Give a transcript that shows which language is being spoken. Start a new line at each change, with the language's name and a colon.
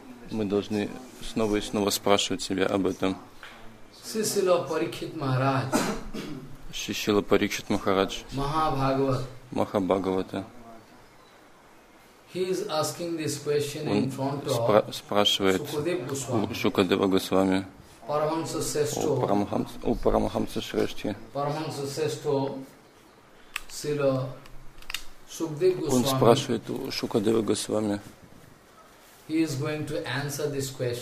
Russian: Мы должны снова и снова спрашивать себя об этом. Шишила Парикшит Махарадж, Махабхагавата,
English: he is asking this question in front of
Russian: спрашивает Шукадева Госвами у Парамахамса Шрешти. Он спрашивает у Шукадева Госвами.
English: He is going to answer this question.